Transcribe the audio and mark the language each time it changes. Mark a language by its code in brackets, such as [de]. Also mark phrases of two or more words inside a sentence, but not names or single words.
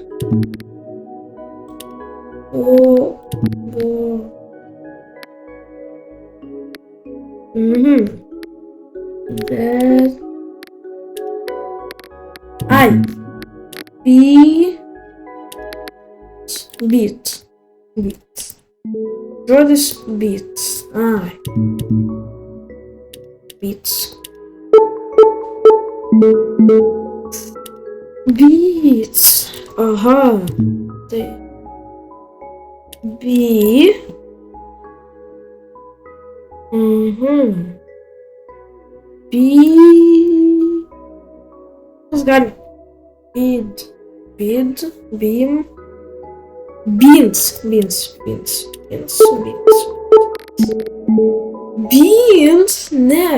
[lt] Bet... Ai. Beat. Žodis beat. Ai. [en] Beats. Beats. Aha. [lt] Tai. Kas gali? Beans, ne.